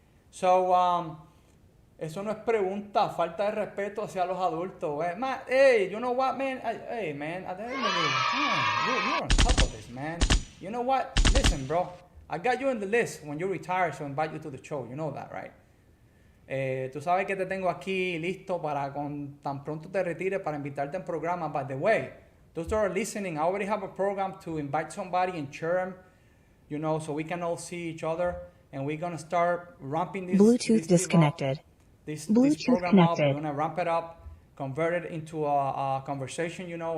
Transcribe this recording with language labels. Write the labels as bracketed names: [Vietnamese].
[Spanish] So, eso no es pregunta, falta de respeto hacia los adultos. [English] Hey, you know what, man? Hey, man, at the end of the day, you're on top of this, man. You know what? Listen, bro, I got you in the list when you retire, so I invite you to the show. You know that, right? [Spanish] Tú sabes que te tengo aquí listo para tan pronto te retires para invitarte en programa. [English] By the way, those that are listening, I already have a program to invite somebody and share them, you know, so we can all see each other. And we're going to start ramping this. Bluetooth disconnected. This program up. We're going to ramp it up, convert it into a conversation, you know.